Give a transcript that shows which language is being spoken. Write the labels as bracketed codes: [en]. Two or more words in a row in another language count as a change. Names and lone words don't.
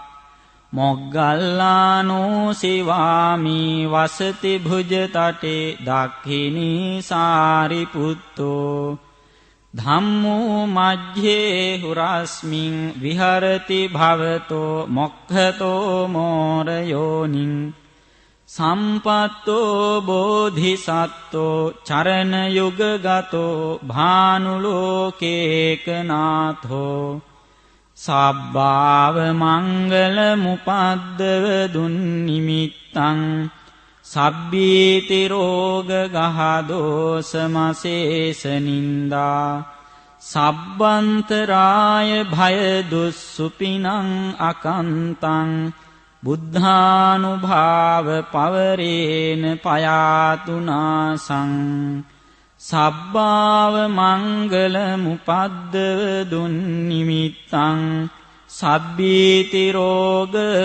[pi] මොග්ගල්ලානෝ සිවාමි වසති භුජතටේ දක්ඛිනී සාරිපුත්තෝ ධම්මෝ මජ්ජේ හුරස්මින් විහරති භවතෝ මොක්ඛතෝ මෝරයෝනින් සම්පත්තෝ බෝධිසත්තෝ චරණ යුගගතෝ භානුලෝකේකනාථෝ සබ්බාව මංගල මුපද්දව දුන්නිමිත්තං සබ්බීති රෝග ගහදෝසමසේස නින්දා සබ්බන්තරාය භය දුස්සුපිනං අකන්තං බුද්ධානුභාව පවරේන පයාතුනාසං සබ්බාව මංගල මුපද්දව දුන්නිමිත්තං සබ්බීති රෝග